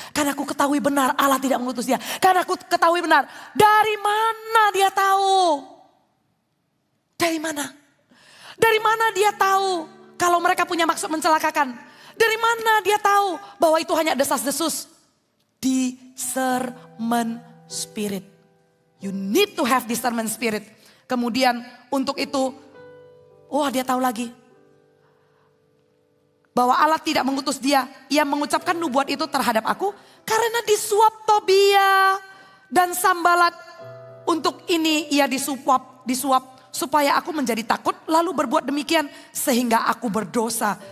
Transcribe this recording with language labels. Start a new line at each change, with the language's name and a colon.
Indonesian: Karena aku ketahui benar Allah tidak mengutus dia. Karena aku ketahui benar. Dari mana dia tahu? Dari mana? Dari mana dia tahu kalau mereka punya maksud mencelakakan? Dari mana dia tahu bahwa itu hanya desas-desus?
English: Discernment spirit. You need to have discernment spirit.
Indonesian: Kemudian untuk itu, dia tahu lagi. Bahwa Allah tidak mengutus dia. Ia mengucapkan nubuat itu terhadap aku. Karena disuap Tobia dan Sambalat. Untuk ini ia disuap supaya aku menjadi takut lalu berbuat demikian sehingga aku berdosa.